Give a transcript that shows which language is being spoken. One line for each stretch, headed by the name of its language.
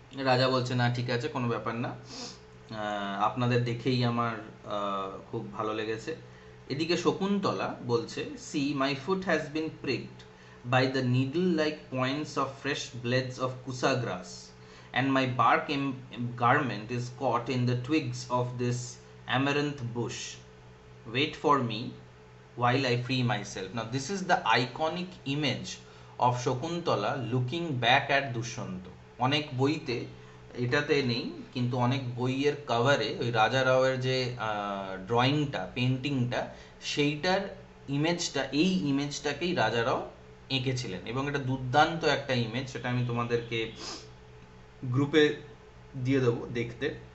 Bangla: রাজা বলছে না ঠিক আছে, কোনো ব্যাপার না, আপনাদের দেখেই আমার খুব ভালো লেগেছে। এদিকে শকুন্তলা বলছে,
English: See my foot has been pricked by the needle-like points of fresh blades of kusa grass, and my bark garment is caught in the twigs of this amaranth bush. Wait for me while I free myself. Now this is the iconic image of Shakuntala looking back at Dushyanta.
Bangla: অনেক বইতে এটাতে নেই, কিন্তু অনেক বইয়ের কভারে ওই রাজা রাওয়ের যে ড্রয়িংটা, পেন্টিংটা, সেইটার ইমেজটা, এই ইমেজটাকেই রাজা রাও এঁকেছিলেন এবং এটা দুর্দান্ত একটা ইমেজ, সেটা আমি তোমাদেরকে গ্রুপে দিয়ে দেবো দেখতে।